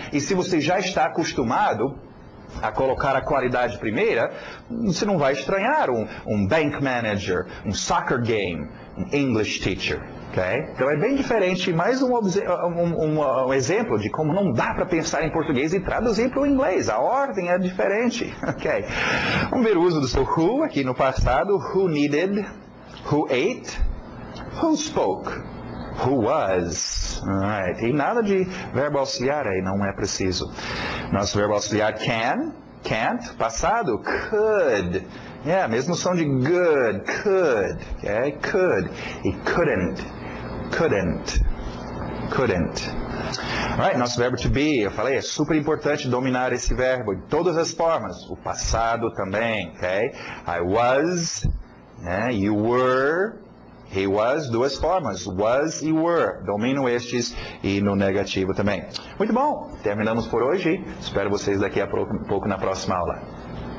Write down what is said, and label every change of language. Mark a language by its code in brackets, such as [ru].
[pt] E se você já está acostumado a colocar a qualidade primeira, você não vai estranhar um bank manager, um soccer game, um English teacher. Okay? Então é bem diferente, mais um exemplo de como não dá para pensar em português e traduzir para o inglês. A ordem é diferente. Okay? Vamos ver o uso do seu who aqui no passado. [en] Who needed, who ate, who spoke, who was. Alright. [pt] E nada de verbo auxiliar aí, não é preciso. Nosso verbo auxiliar can, can't, passado, could. Mesmo som de good, could, okay? Could. E couldn't. Alright, nosso verbo to be, eu falei, é super importante dominar esse verbo de todas as formas. O passado também, ok? [en] I was, you were, he was, [pt] duas formas, [en] was e were. [pt] Domino estes e no negativo também. Muito bom, terminamos por hoje. Espero vocês daqui a pouco na próxima aula.